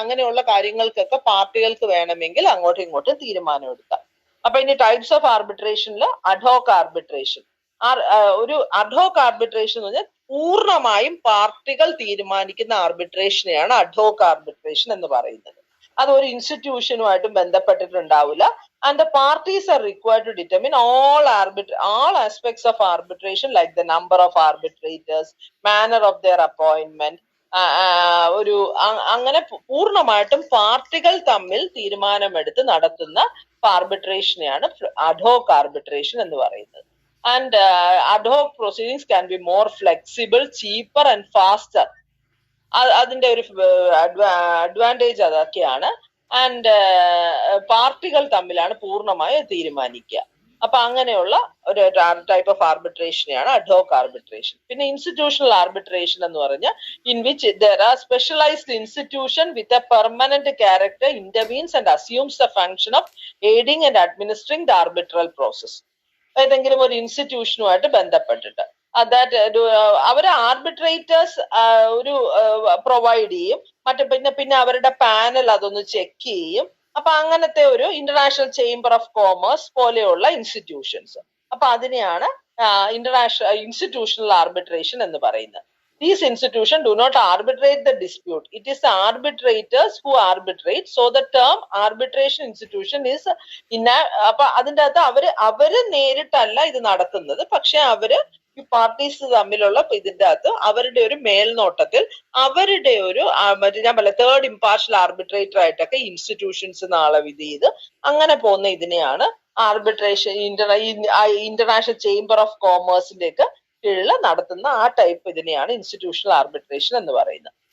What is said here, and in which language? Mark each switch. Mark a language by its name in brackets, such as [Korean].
[Malayalam] അങ്ങനെയുള്ള കാര്യങ്ങൾക്കൊക്കെ പാർട്ടികൾക്ക് വേണമെങ്കിൽ അങ്ങോട്ടും ഇങ്ങോട്ടും തീരുമാനം എടുക്കാം. അപ്പൊ ഇനി ടൈപ്സ് ഓഫ് ആർബിട്രേഷനിൽ അഡ്ഹോക് ആർബിട്രേഷൻ. ഒരു അഡ്ഹോക് ആർബിട്രേഷൻ എന്ന് പറഞ്ഞാൽ പൂർണ്ണമായും പാർട്ടികൾ തീരുമാനിക്കുന്ന ആർബിട്രേഷനെയാണ് അഡ്ഹോക് ആർബിട്രേഷൻ എന്ന് പറയുന്നത്. അത് ഒരു ഇൻസ്റ്റിറ്റ്യൂഷനുമായിട്ടും ബന്ധപ്പെട്ടിട്ടുണ്ടാവില്ല. [English] And the parties are required to determine all aspects of arbitration like the number of arbitrators, manner of their appointment. [Malayalam] ഒരു അങ്ങനെ പൂർണ്ണമായിട്ടും പാർട്ടികൾ തമ്മിൽ തീരുമാനമെടുത്ത് നടത്തുന്ന ആർബിട്രേഷനെയാണ് അഡ്ഹോക് ആർബിട്രേഷൻ എന്ന് പറയുന്നത്. [English] And ad hoc proceedings can be more flexible, cheaper and faster. [Malayalam] അതിന്റെ ഒരു അഡ്വാൻറ്റേജ് അതൊക്കെയാണ്. ആൻഡ് പാർട്ടികൾ തമ്മിലാണ് പൂർണ്ണമായി തീരുമാനിക്കുക. അപ്പൊ അങ്ങനെയുള്ള ഒരു ടൈപ്പ് ഓഫ് ആർബിട്രേഷനെയാണ് അഡ്ഹോക് ആർബിട്രേഷൻ. പിന്നെ ഇൻസ്റ്റിറ്റ്യൂഷണൽ ആർബിട്രേഷൻ എന്ന് പറഞ്ഞാൽ [English] In which there are specialized institution with a permanent character intervenes and assumes the function of aiding and administering the arbitral process. [Malayalam] ഏതെങ്കിലും ഒരു ഇൻസ്റ്റിറ്റ്യൂഷനുമായിട്ട് ബന്ധപ്പെട്ടിട്ട് അവര് ആർബിട്രേറ്റേഴ്സ് ഒരു പ്രൊവൈഡ് ചെയ്യും. പിന്നെ അവരുടെ പാനൽ അതൊന്ന് ചെക്ക് ചെയ്യും. അപ്പൊ അങ്ങനത്തെ ഒരു ഇന്റർനാഷണൽ ചേംബർ ഓഫ് കോമേഴ്സ് പോലെയുള്ള ഇൻസ്റ്റിറ്റ്യൂഷൻസ്. അപ്പൊ അതിനെയാണ് ഇൻസ്റ്റിറ്റ്യൂഷണൽ ആർബിട്രേഷൻ എന്ന് പറയുന്നത്. [English] These institutions do not arbitrate the dispute. It is the arbitrators who arbitrate. So the term arbitration institution is [Malayalam] അപ്പൊ അതിൻ്റെ അകത്ത് അവര് നേരിട്ടല്ല ഇത് നടത്തുന്നത്. പക്ഷെ അവര് ഈ പാർട്ടീസ് തമ്മിലുള്ള ഇതിൻ്റെ അകത്ത് അവരുടെ ഒരു മേൽനോട്ടത്തിൽ അവരുടെ ഒരു ഞാൻ പറയാം 3rd impartial arbitrator ആയിട്ടൊക്കെ ഇൻസ്റ്റിറ്റ്യൂഷൻസ് നാളെ വിധി ചെയ്ത് അങ്ങനെ പോകുന്ന ഇതിനെയാണ് ആർബിട്രേഷൻ ഇന്റർനാഷണൽ ചേംബർ ഓഫ് കോമേഴ്സിന്റെ ഒക്കെ കീഴിൽ നടത്തുന്ന ആ ടൈപ്പ് ഇതിനെയാണ് ഇൻസ്റ്റിറ്റ്യൂഷണൽ ആർബിട്രേഷൻ എന്ന് പറയുന്നത്.